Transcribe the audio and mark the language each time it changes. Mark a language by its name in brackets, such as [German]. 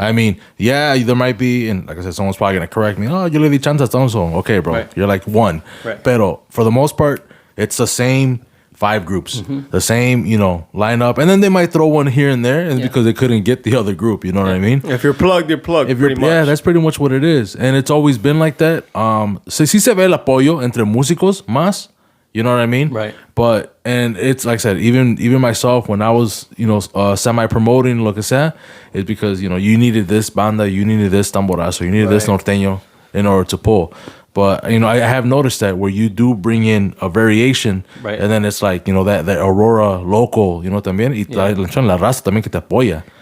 [English] I mean, yeah, there might be, and like I said, someone's probably gonna correct me. Oh, you [Spanish] le di chance a [English] so. Okay, bro. Right. You're like one. Right. [Spanish] Pero [English] for the most part, it's the same 5 groups, the same lineup, and then they might throw one here and there, and because they couldn't get the other group. You know what I mean? If you're plugged, you're plugged. Yeah, that's pretty much what it is, and it's always been like that. [Spanish] Sí se ve el apoyo entre músicos más. [English] You know what I mean? Right. But, and it's like I said, even myself, when I was, semi-promoting [Spanish] lo que sea, [English] it's because, you needed this banda, you needed this tamborazo, you needed this norteño in order to pull. But, I have noticed that where you do bring in a variation, and then it's like, that Aurora local, [Spanish] también, y la raza también que te apoya.